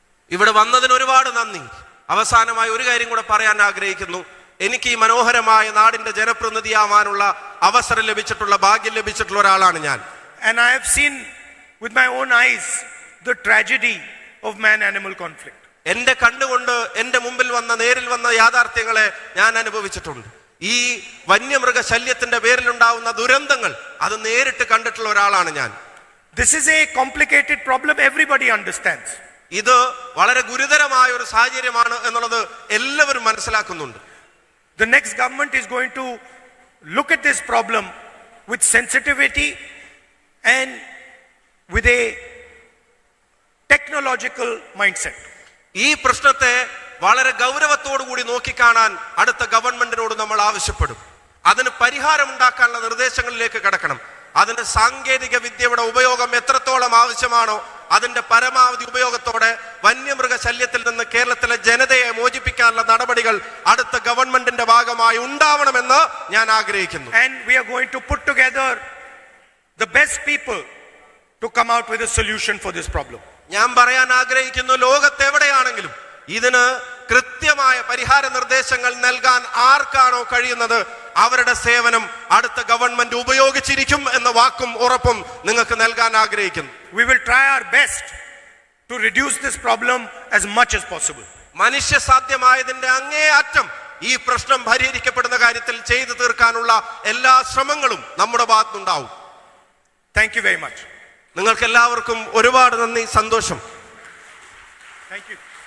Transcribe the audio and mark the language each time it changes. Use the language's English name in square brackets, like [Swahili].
[Malayalam] ഇവിടെ വന്നതിന് ഒരുപാട് നന്ദി. അവസാനമായി ഒരു കാര്യം കൂടെ പറയാൻ ആഗ്രഹിക്കുന്നു. എനിക്ക് ഈ മനോഹരമായ നാടിന്റെ ജനപ്രതിനിധിയാവാനുള്ള അവസരം ലഭിച്ചിട്ടുള്ള, ഭാഗ്യം ലഭിച്ചിട്ടുള്ള ഒരാളാണ് ഞാൻ. [English] And I have seen with my own eyes the tragedy of man-animal conflict. [Malayalam] എന്റെ കണ്ടുകൊണ്ട് എന്റെ മുമ്പിൽ വന്ന, നേരിൽ വന്ന യാഥാർത്ഥ്യങ്ങളെ ഞാൻ അനുഭവിച്ചിട്ടുണ്ട്. ഈ വന്യമൃഗ ശല്യത്തിന്റെ പേരിലുണ്ടാവുന്ന ദുരന്തങ്ങൾ അത് നേരിട്ട് കണ്ടിട്ടുള്ള ഒരാളാണ് ഞാൻ. [English] This is a complicated problem, everybody understands. [Malayalam] ഇത് വളരെ ഗുരുതരമായ ഒരു സാഹചര്യമാണ് എന്നുള്ളത് എല്ലാവരും മനസ്സിലാക്കുന്നുണ്ട്. [English] The next government is going to look at this problem with sensitivity and with a technological mindset. [Malayalam] ഈ പ്രശ്നത്തെ വളരെ ഗൗരവത്തോടു കൂടി നോക്കിക്കാണാൻ അടുത്ത ഗവൺമെന്റിനോട് നമ്മൾ ആവശ്യപ്പെടും. അതിന് പരിഹാരം ഉണ്ടാക്കാനുള്ള നിർദ്ദേശങ്ങളിലേക്ക് കടക്കണം. അതിന് സാങ്കേതിക വിദ്യയുടെ ഉപയോഗം എത്രത്തോളം ആവശ്യമാണോ അതിന്റെ പരമാവധി ഉപയോഗത്തോടെ വന്യമൃഗ ശല്യത്തിൽ നിന്ന് കേരളത്തിലെ ജനതയെ മോചിപ്പിക്കാനുള്ള നടപടികൾ അടുത്ത ഗവൺമെന്റിന്റെ ഭാഗമായി ഉണ്ടാവണമെന്ന് ഞാൻ ആഗ്രഹിക്കുന്നു. [English] And we are going to put together the best people to come out with a solution for this problem. [Malayalam] ഞാൻ പറയാൻ ആഗ്രഹിക്കുന്നു, ലോകത്തെവിടെയാണെങ്കിലും ഇതിന് കൃത്യമായ പരിഹാര നിർദ്ദേശങ്ങൾ നൽകാൻ ആർക്കാണോ കഴിയുന്നത് അവരുടെ സേവനം അടുത്ത ഗവൺമെന്റ് ഉപയോഗിച്ചിരിക്കും എന്ന വാക്കും ഉറപ്പും നിങ്ങൾക്ക് നൽകാൻ ആഗ്രഹിക്കുന്നു. [English] We will try our best to reduce this problem as much as possible. [Malayalam] മനുഷ്യ സാധ്യമായതിന്റെ അങ്ങേ അറ്റം ഈ പ്രശ്നം പരിഹരിക്കപ്പെടുന്ന കാര്യത്തിൽ ചെയ്തു തീർക്കാനുള്ള എല്ലാ ശ്രമങ്ങളും നമ്മുടെ ഭാഗത്തുനിന്നുണ്ടാവും. [English] Thank you very much. [Malayalam] നിങ്ങൾക്ക് എല്ലാവർക്കും ഒരുപാട് നന്ദി, സന്തോഷം. [English] Thank you.